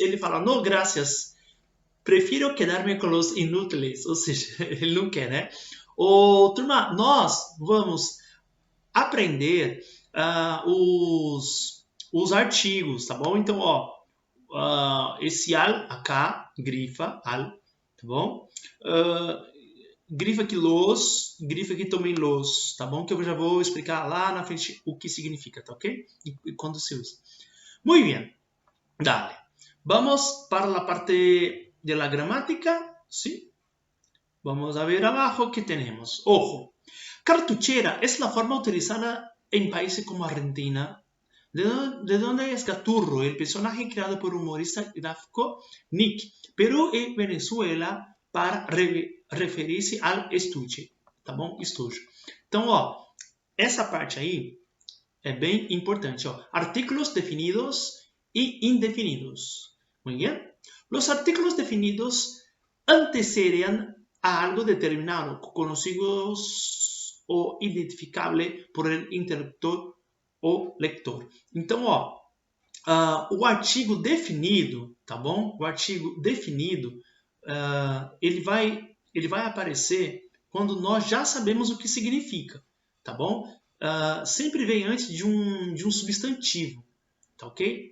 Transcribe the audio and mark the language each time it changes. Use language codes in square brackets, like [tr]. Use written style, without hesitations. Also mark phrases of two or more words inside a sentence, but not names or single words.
[pt] Ele fala: não, graças. Prefiro quedar-me com os inúteis. Ou seja, ele não quer, né? Turma, nós vamos aprender os artigos, tá bom? Então, ó, esse [es] al acá, [pt] grifa, al, tá bom? Grifa aqui los, grifa aqui também los, tá bom? Que eu já vou explicar lá na frente o que significa, tá ok? E quando se usa. [es] Muy bien, dale. Vamos para la parte de la gramática, ¿sí? Vamos a ver abajo qué tenemos. Ojo, cartuchera es la forma utilizada en países como Argentina, de donde es Gaturro, el personaje creado por el humorista gráfico Nick, Perú y Venezuela [pt] para referir-se ao estuche, tá bom? [es] Estujo. [pt] Então, ó, essa parte aí é bem importante, ó. [es] Artículos definidos e indefinidos. Muy bien. Los artículos definidos anteceden a algo determinado, conocidos ou identificable por el interlocutor ou lector. [pt] Então, ó, o artigo definido, tá bom? O artigo definido, ele vai aparecer quando nós já sabemos o que significa, tá bom? Sempre vem antes de um substantivo, tá ok?